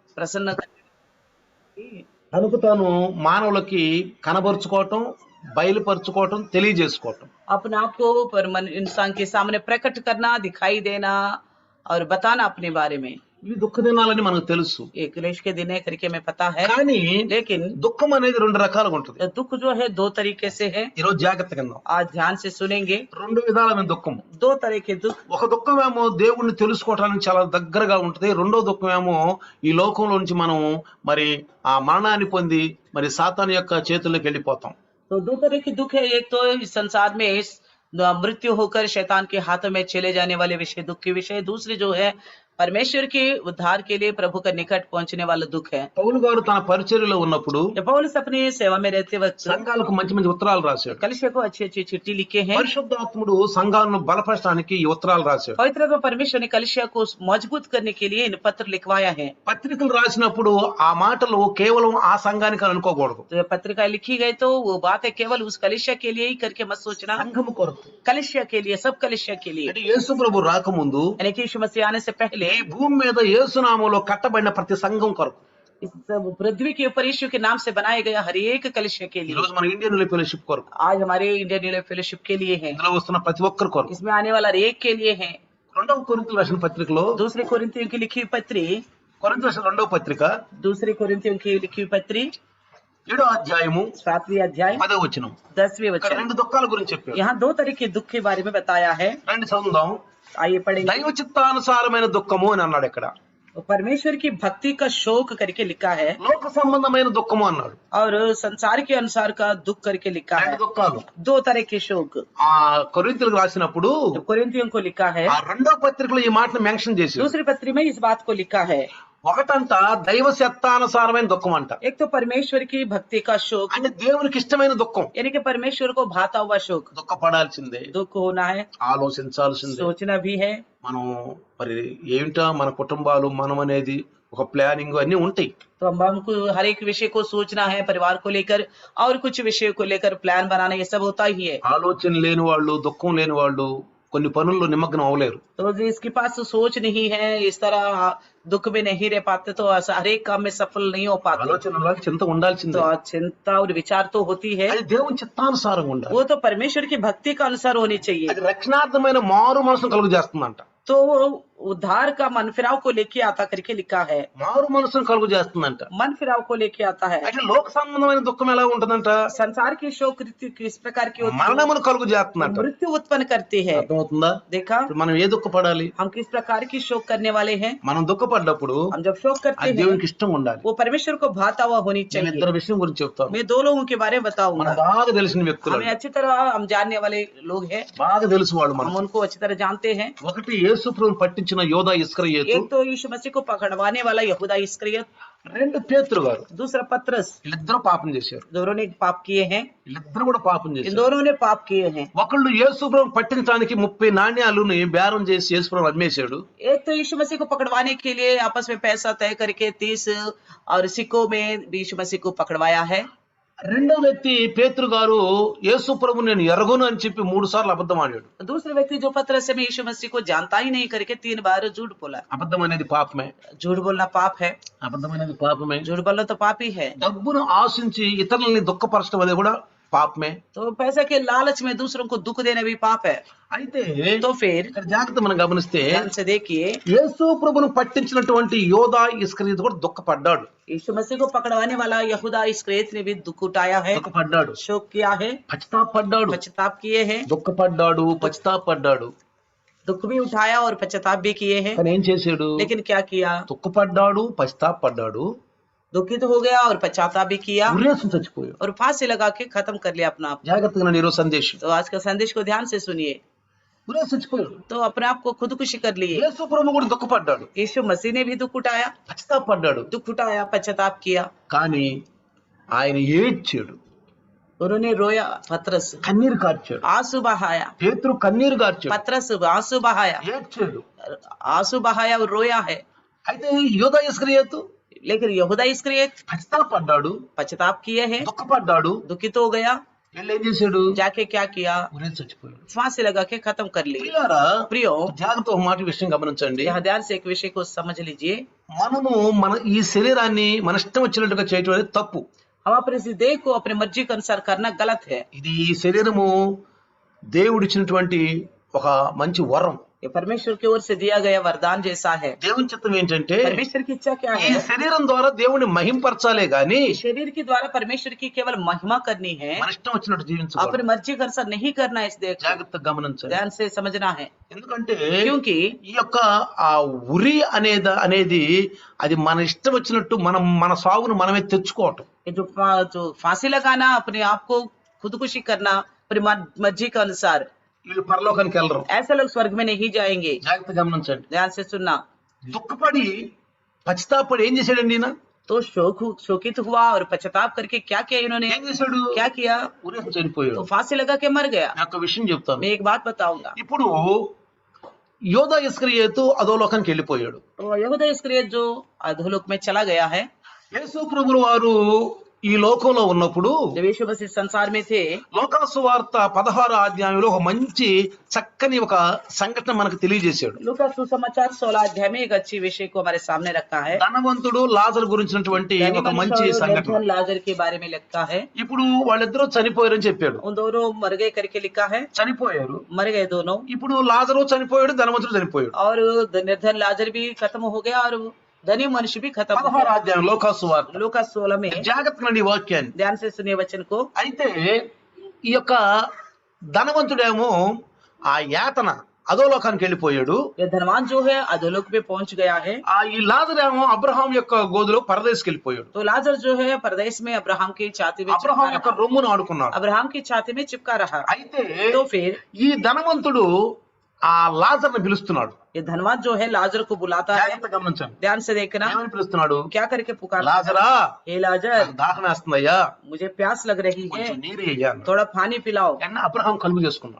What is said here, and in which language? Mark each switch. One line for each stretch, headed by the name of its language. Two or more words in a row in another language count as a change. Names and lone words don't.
Hindi: प्रसन्न करने
Telugu: కనుక తాను మానవులకి కనబరుచుకోవటం, బయలుపరుచుకోవటం, తెలియజేసుకోవటం.
Hindi: अपने आप को इंसान के सामने प्रकट करना, दिखाई देना और बताना अपने बारे में।
Telugu: ఇవి దుఃఖ దినాలని మనకు తెలుసు.
Hindi: ये क्लेश के दिन है करके हमें पता है,
Telugu: కానీ
Hindi: लेकिन
Telugu: దుఃఖం అనేది రెండు రకాలుగా ఉంటుంది.
Hindi: दुख जो है दो तरीके से है।
Telugu: ఈ రోజు జాగ్రత్తగా విందాం.
Hindi: आज ध्यान से सुनेंगे।
Telugu: రెండు విధాలమైన దుఃఖం.
Hindi: दो तरह के दुख।
Telugu: ఒక దుఃఖం ఏమో దేవుణ్ణి తెలుసుకోవడానికి చాలా దగ్గరగా ఉంటుంది. రెండో దుఃఖం ఏమో ఈ లోకంలో నుంచి మనం మరి ఆ మరణాన్ని పొంది మరి సాతాను యొక్క చేతుల్లోకి వెళ్ళిపోతాం.
Hindi: तो दो तरह की दुख है। एक तो इस संसार में मृत्यु होकर शैतान के हाथों में चले जाने वाले विषय दुख के विषय। दूसरी जो है परमेश्वर के उद्धार के लिए प्रभु का निकट पहुंचने वाला दुख है।
Telugu: పౌలు గారు తన పరిచర్యలో ఉన్నప్పుడు
Hindi: जब पौलुस अपनी सेवा में रहते वक्त
Telugu: సంఘాలకు మంచి మంచి ఉత్తరాలు రాశాడు.
Hindi: कलीसिया को अच्छी अच्छी चिट्ठी लिखे हैं।
Telugu: పరిశుద్ధాత్ముడు సంఘాలను బలపరచడానికి ఈ ఉత్తరాలు రాశాడు.
Hindi: पवित्र आत्मा परमेश्वर ने कलीसिया को मजबूत करने के लिए इन पत्र लिखवाया है।
Telugu: పత్రికలు రాసినప్పుడు ఆ మాటలు కేవలం ఆ సంఘానికి అనుకోకూడదు.
Hindi: तो जब पत्रिका लिखी गई तो वो बात है केवल उस कलीसिया के लिए ही करके मत सोचना,
Telugu: సంఘము కొరకు.
Hindi: कलीसिया के लिए, सब कलीसिया के लिए।
Telugu: అంటే యేసు ప్రభు రాకముందు
Hindi: यानी कि यीशु मसीह आने से पहले
Telugu: ఈ భూమి మీద యేసునామములో కట్టబడిన ప్రతి సంఘం కొరకు.
Hindi: इस पृथ्वी के ऊपर यीशु के नाम से बनाया गया हर एक कलीसिया के
Telugu: ఈ
Hindi: लिए।
Telugu: రోజు మన ఇండియన్ ఫెలోషిప్ కొరకు,
Hindi: आज हमारे इंडियन यूनियन फेलोशिप के लिए है,
Telugu: ఇందులో వస్తున్న ప్రతి ఒక్కరి కొరకు.
Hindi: इसमें आने वाला हर एक के लिए है।
Telugu: రెండవ కొరింథీయులకు రాసిన పత్రికలో
Hindi: दूसरे कोरिन्थियों की लिखी हुई पत्री,
Telugu: కొరింథీయులకు రాసిన రెండవ పత్రిక
Hindi: दूसरे कोरिन्थियों की लिखी हुई पत्री
Telugu: 7వ అధ్యాయము
Hindi: 7वीं अध्याय
Telugu: 10వ వచనం.
Hindi: 10वें
Telugu: ఇక్కడ
Hindi: वचन।
Telugu: రెండు దుఃఖాల గురించి చెప్పారు.
Hindi: यहाँ दो तरह के दुख के बारे में बताया है।
Telugu: రండి చదువుదాం.
Hindi: आइए पढ़ेंगे।
Telugu: దైవ చిత్తానుసారమైన దుఃఖము అని అన్నాడు. ఇక్కడ
Hindi: परमेश्वर की भक्ति का शोक करके लिखा है
Telugu: లోక సంబంధమైన దుఃఖము అన్నాడు.
Hindi: और संसार के अनुसार का दुख करके लिखा है।
Telugu: రెండు దుఃఖాలు.
Hindi: दो तरह के शोक
Telugu: ఆ కొరింథీయులకు రాసినప్పుడు
Hindi: जो कोरिन्थियों को लिखा है,
Telugu: ఆ రెండవ పత్రికలో ఈ మాటను మెన్షన్ చేశారు.
Hindi: दूसरी पत्री में इस बात को लिखा है।
Telugu: ఒకటంట దైవ చిత్తానుసారమైన దుఃఖం అంట.
Hindi: एक तो परमेश्वर की भक्ति का शोक,
Telugu: అంటే దేవునికి ఇష్టమైన దుఃఖం.
Hindi: यानी कि परमेश्वर को भाता हुआ शोक।
Telugu: దుఃఖపడాల్సిందే,
Hindi: दुख होना है,
Telugu: ఆలోచించాల్సిందే.
Hindi: सोचना भी है।
Telugu: మనం మరి ఏమిటా మన కుటుంబాలు, మనం అనేది ఒక ప్లానింగ్ అన్ని ఉంటాయి.
Hindi: तो हमको हर एक विषय को सोचना है, परिवार को लेकर और कुछ विषय को लेकर प्लान बनाना, ये सब होता ही है।
Telugu: ఆలోచన లేని వాళ్ళు, దుఃఖం లేని వాళ్ళు కొన్ని పనుల్లో నిమగ్నం అవ్వలేరు.
Hindi: तो जिसके पास सोच नहीं है, इस तरह दुख में नहीं रह पाते, तो हर एक काम में सफल नहीं हो पाते।
Telugu: ఆలోచన ఉండాలి, చింత ఉండాల్సిందే.
Hindi: तो चिंता और विचार तो होती है,
Telugu: అది దేవుని చిత్తానుసారంగా ఉండాలి.
Hindi: वो तो परमेश्वर की भक्ति का अनुसार होनी चाहिए।
Telugu: అది రక్షణార్థమైన మారు మనసును కలుగు చేస్తుందంట.
Hindi: तो वो उद्धार का मन फिराव को लेके आता करके लिखा है।
Telugu: మారు మనసును కలుగు చేస్తుందంట.
Hindi: मन फिराव को लेके आता है।
Telugu: అయితే లోక సంబంధమైన దుఃఖం ఎలా ఉంటుందంట?
Hindi: संसार की शोक किस प्रकार की होती है?
Telugu: మరణమును కలుగు చేస్తుందంట.
Hindi: मृत्यु उत्पन्न करती है।
Telugu: అర్థమవుతుందా?
Hindi: देखा,
Telugu: ఇప్పుడు మనం ఏ దుఃఖపడాలి?
Hindi: हम किस प्रकार की शोक करने वाले हैं?
Telugu: మనం దుఃఖపడ్డప్పుడు
Hindi: हम जब शोक करते
Telugu: అది
Hindi: हैं
Telugu: దేవునికి ఇష్టం ఉండాలి.
Hindi: वो परमेश्वर को भाता हुआ होनी
Telugu: నేను
Hindi: चाहिए।
Telugu: ఇద్దరు విషయం గురించి చెప్తాను.
Hindi: मैं दो लोगों के बारे में
Telugu: మనకు
Hindi: बताऊंगा।
Telugu: బాగా తెలిసిన వ్యక్తులు,
Hindi: हमें अच्छी तरह हम जानने वाले लोग हैं,
Telugu: బాగా తెలుసు వాళ్ళు
Hindi: हम
Telugu: మనం.
Hindi: उनको अच्छी तरह जानते हैं।
Telugu: ఒకటి యేసు ప్రభువును పట్టించిన యోధా ఇస్కరియోతు,
Hindi: एक तो यीशु मसीह को पकड़वाने वाला यहूदा इस्करियत,
Telugu: రెండు పేతురు గారు.
Hindi: दूसरा पतरस।
Telugu: వీళ్ళిద్దరూ పాపం చేశారు.
Hindi: दोनों ने पाप किए हैं।
Telugu: వీళ్ళిద్దరూ కూడా పాపం
Hindi: इन
Telugu: చేశారు.
Hindi: दोनों ने पाप किए हैं।
Telugu: ఒకళ్ళు యేసు ప్రభువును పట్టించడానికి 30 నాణ్యాలను బేరం చేసి యేసు ప్రభువు అమ్మేశాడు.
Hindi: एक तो यीशु मसीह को पकड़वाने के लिए आपस में पैसा तय करके 30 और सिक्कों में यीशु मसीह को पकड़वाया है।
Telugu: రెండో వ్యక్తి పేతురు గారు యేసు ప్రభువు నేను ఎరగను అని చెప్పి 3 సార్లు అబద్ధం ఆడాడు.
Hindi: दूसरे व्यक्ति जो पतरस में यीशु मसीह को जानता ही नहीं करके 3 बार झूठ बोला।
Telugu: అబద్ధం అనేది పాపమే.
Hindi: झूठ बोलना पाप है।
Telugu: అబద్ధం అనేది పాపమే.
Hindi: झूठ बोलना तो पाप ही है।
Telugu: డబ్బును ఆశించి ఇతరులని దుఃఖపరచడం అనేది కూడా పాపమే.
Hindi: तो पैसे के लालच में दूसरों को दुख देना भी पाप है।
Telugu: అయితే
Hindi: तो फिर
Telugu: ఇక్కడ జాగ్రత్త మనం గమనిస్తే
Hindi: ध्यान से देखिए,
Telugu: యేసు ప్రభువును పట్టించినటువంటి యోధా ఇస్కరియోతు కూడా దుఃఖపడ్డాడు.
Hindi: यीशु मसीह को पकड़वाने वाला यहूदा इस्करियोत ने भी दुख उठाया है,
Telugu: దుఃఖపడ్డాడు,
Hindi: शोक किया है,
Telugu: పశ్చాత్తాపడ్డాడు,
Hindi: पश्चाताप किए हैं।
Telugu: దుఃఖపడ్డాడు, పశ్చాత్తాపడ్డాడు.
Hindi: दुख भी उठाया और पश्चाताप भी किए हैं।
Telugu: కానీ ఏం చేశాడు?
Hindi: लेकिन क्या किया?
Telugu: దుఃఖపడ్డాడు, పశ్చాత్తాపడ్డాడు,
Hindi: दुखित हो गया और पश्चाताप भी किया
Telugu: ఉరేసు చచ్చిపోయాడు.
Hindi: और फांसी लगा के खत्म कर लिया अपना आप।
Telugu: జాగ్రత్తగా నేను ఈరోజు సందేశం.
Hindi: तो आज का संदेश को ध्यान से सुनिए।
Telugu: ఉరేసు చచ్చిపోయాడు.
Hindi: तो अपने आप को खुदकुशी कर लिए।
Telugu: యేసు ప్రభువు కూడా దుఃఖపడ్డాడు,
Hindi: यीशु मसीह ने भी दुख उठाया,
Telugu: పశ్చాత్తాపడ్డాడు.
Hindi: दुख उठाया, पश्चाताप किया।
Telugu: కానీ ఆయన ఏడ్చాడు,
Hindi: उन्होंने रोया, पतरस
Telugu: కన్నీరు కార్చాడు.
Hindi: आंसू बहाया,
Telugu: పేతురు కన్నీరు కార్చాడు,
Hindi: पतरस आंसू बहाया,
Telugu: ఏడ్చాడు.
Hindi: आंसू बहाया और रोया है।
Telugu: అయితే యోధా ఇస్కరియోతు
Hindi: लेकिन यहूदा इस्करियोत
Telugu: పశ్చాత్తాపడ్డాడు,
Hindi: पश्चाताप किए हैं,
Telugu: దుఃఖపడ్డాడు,
Hindi: दुखित हो गया,
Telugu: వీళ్ళు ఏం చేశాడు?
Hindi: जाके क्या किया,
Telugu: ఉరేసి చచ్చిపోయాడు.
Hindi: फांसी लगा के खत्म कर ली।
Telugu: ప్రియులారా,
Hindi: प्रियो,
Telugu: జాగ్రత్త ఒక మాట విషయం గమనించండి.
Hindi: यहाँ ध्यान से एक विषय को समझ लीजिए,
Telugu: మనము మన ఈ శరీరాన్ని మన ఇష్టం వచ్చినట్టుగా చేయటం అనేది తప్పు.
Hindi: हम अपने इस देह को अपने मर्जी के अनुसार करना गलत है।
Telugu: ఇది ఈ శరీరము దేవుడిచ్చినటువంటి ఒక మంచి వరం.
Hindi: ये परमेश्वर की ओर से दिया गया वरदान जैसा है।
Telugu: దేవుని చిత్తం ఏంటంటే
Hindi: परमेश्वर की इच्छा क्या
Telugu: ఈ
Hindi: है,
Telugu: శరీరం ద్వారా దేవుని మహింపరచాలే గాని
Hindi: शरीर के द्वारा परमेश्वर की केवल महिमा करनी है,
Telugu: మన ఇష్టం వచ్చినట్టు జీవించకూడదు.
Hindi: अपनी मर्जी के अनुसार नहीं करना है। इस देह को
Telugu: జాగ్రత్తగా గమనించాలి.
Hindi: ध्यान से समझना है,
Telugu: ఎందుకంటే
Hindi: क्योंकि
Telugu: ఈ యొక్క ఆ ఉరి అనేది అది మన ఇష్టం వచ్చినట్టు మన సాగును మనమే తెచ్చుకోవటం.
Hindi: ये जो फांसी लगाना, अपने आप को खुदकुशी करना अपनी मर्जी के अनुसार,
Telugu: వీళ్ళు పరలోకానికి వెళ్ళరు.
Hindi: ऐसे लोग स्वर्ग में नहीं जाएंगे।
Telugu: జాగ్రత్తగా గమనించండి.
Hindi: ध्यान से सुनना।
Telugu: దుఃఖపడి పశ్చాత్తాపడి ఏం చేశాడండి ఈయన?
Hindi: तो शोकित हुआ और पश्चाताप करके क्या किया इन्होंने,
Telugu: ఏం చేశాడు?
Hindi: क्या किया,
Telugu: ఉరేసి చనిపోయాడు.
Hindi: तो फांसी लगा के मर गया।
Telugu: నేను ఒక విషయం చెప్తాను.
Hindi: मैं एक बात बताऊंगा।
Telugu: ఇప్పుడు యోధా ఇస్కరియోతు అధోలోకానికి వెళ్ళిపోయాడు.
Hindi: तो यहूदा इस्करियत जो अधोलोक में चला गया है,
Telugu: యేసు ప్రభువుల వారు ఈ లోకంలో ఉన్నప్పుడు
Hindi: जब यीशु मसीह संसार में थे,
Telugu: లోకాసు వార్త 16వ అధ్యాయంలో ఒక మంచి చక్కని ఒక సంఘటన మనకు తెలియజేశాడు.
Hindi: लूका सुसमाचार 16 अध्याय में एक अच्छी विषय को हमारे सामने रखा है।
Telugu: ధనవంతుడు లాజరు గురించినటువంటి ఒక మంచి సంఘటన.
Hindi: निर्धन लाजर के बारे में लिखा है।
Telugu: ఇప్పుడు వాళ్ళిద్దరూ చనిపోయారని చెప్పాడు.
Hindi: उन दोनों मर गए करके लिखा है,
Telugu: చనిపోయారు.
Hindi: मर गए दोनों।
Telugu: ఇప్పుడు లాజరు చనిపోయాడు, ధనవంతుడు చనిపోయాడు.
Hindi: और निर्धन लाजर भी खत्म हो गया और धनी मनुष्य भी खत्म हो
Telugu: 16వ అధ్యాయం లోకాసు వార్త.
Hindi: गया। लूका 16 में
Telugu: జాగ్రత్తగా ఈ వాక్యాన్ని.
Hindi: ध्यान से सुनिए वचन को।
Telugu: అయితే ఈ యొక్క ధనవంతుడేమో ఆ యాతన అధోలోకానికి వెళ్ళిపోయాడు.
Hindi: ये धनवान जो है अधोलोक में पहुंच गया है।
Telugu: ఈ లాజరేమో అబ్రహాం యొక్క గోదులో పరదేశకి వెళ్ళిపోయాడు.
Hindi: तो लाजर जो है परदेश में अब्राहम की छाती में
Telugu: అబ్రహాం
Hindi: चिपका
Telugu: యొక్క
Hindi: रहा।
Telugu: రొమ్మును ఆడుకున్నాడు.
Hindi: अब्राहम की छाती में चिपका रहा।
Telugu: అయితే
Hindi: तो फिर
Telugu: ఈ ధనవంతుడు ఆ లాజర్ని పిలుస్తున్నాడు.
Hindi: ये धनवान जो है लाजर को बुलाता है।
Telugu: జాగ్రత్తగా గమనించండి.
Hindi: ध्यान से देखना,
Telugu: ఏమని పిలుస్తున్నాడు?
Hindi: क्या करके पुकार,
Telugu: లాజరా,
Hindi: हे लाजर
Telugu: దాహం వేస్తుందయ్యా,
Hindi: मुझे प्यास लग रही है,
Telugu: కొంచెం నీరు ఇయ్యాను.
Hindi: थोड़ा पानी पिलाओ।
Telugu: అన్న అబ్రహాం కలుగు చేసుకున్నాడు.